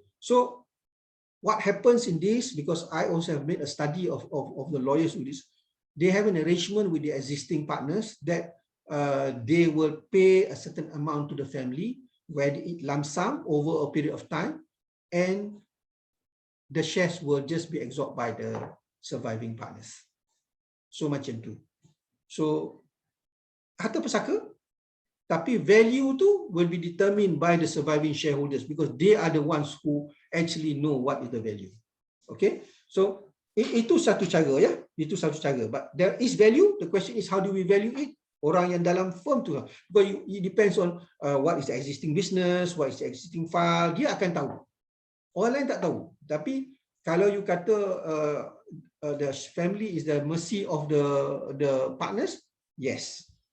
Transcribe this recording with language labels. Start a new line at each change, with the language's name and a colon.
English: So what happens in this, because I also have made a study of the lawyers with this, they have an arrangement with the existing partners that they will pay a certain amount to the family, where they eat lump sum over a period of time, and the shares will just be absorbed by the surviving partners. So
Malay: macam tu.
English: So harta pusaka,
Malay: tapi value tu
English: will be determined by the surviving shareholders because they are the ones who actually know what is the value.
Malay: Okay, so itu satu cara ya, itu satu cara.
English: But there is value. The question is, how do we value it?
Malay: Orang yang dalam firm tu,
English: because it depends on what is the existing business, what is the existing file,
Malay: dia akan tahu. Orang lain tak tahu. Tapi kalau you kata
English: the family is the mercy of the partners, yes.